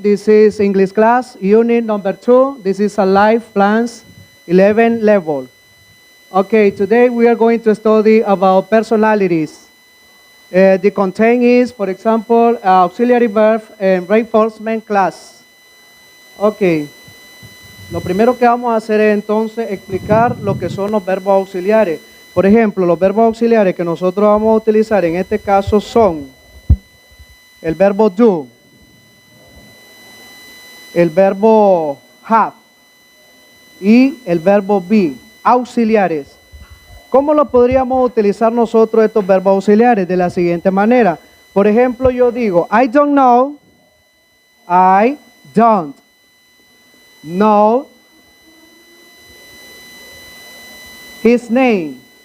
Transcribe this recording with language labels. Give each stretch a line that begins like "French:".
English: This is English class, unit number 2. This is a life plans 11 level. Okay, today we are going to study about personalities. The content is, for example, auxiliary verb and reinforcement class. Okay.
Spanish: Lo primero que vamos a hacer es entonces explicar lo que son los verbos auxiliares. Por ejemplo, los verbos auxiliares que nosotros vamos a utilizar en este caso son el verbo do, el verbo have y el verbo be, auxiliares. ¿Cómo lo podríamos utilizar nosotros estos verbos auxiliares? De la siguiente manera. Por ejemplo, yo digo,
English: I don't know, I don't know his name.